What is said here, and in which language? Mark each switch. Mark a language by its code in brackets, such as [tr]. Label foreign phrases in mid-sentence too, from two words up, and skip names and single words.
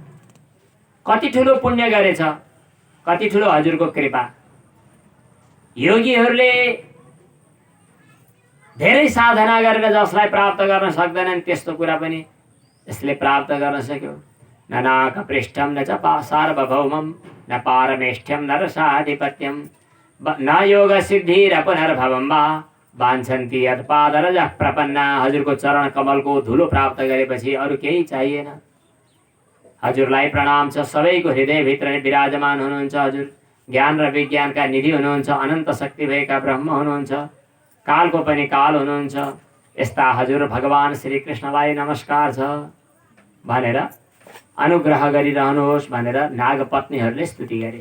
[ne] कति ठुलो पुण्य गरेछ, कति ठुलो हजुरको कृपा। योगीहरूले धेरै साधना गरेर जसलाई प्राप्त गर्न सक्दैनन् त्यस्तो कुरा पनि यसले प्राप्त गर्न सक्यो। [sa] न नाक पृष्ठम न च सार्वभौमम न पारमेष्ठ्यम न रसाधिपत्यम न योग सिद्धिर पुनर्भवम वा वाञ्छन्ति यत्पादरजः प्रपन्ना। [ne] हजुरको चरण कमलको धुलो प्राप्त गरेपछि अरू केही चाहिएन। हजुरलाई प्रणाम छ, सबैको हृदयभित्र नै विराजमान हुनुहुन्छ। हजुर ज्ञान र विज्ञानका निधि हुनुहुन्छ, अनन्त शक्ति भएका ब्रह्म हुनुहुन्छ, कालको पनि काल हुनुहुन्छ। यस्ता हजुर भगवान श्री कृष्णलाई नमस्कार छ भनेर अनुग्रह गरिरहनुहोस् भनेर नागपत्नीहरूले स्तुति गरे।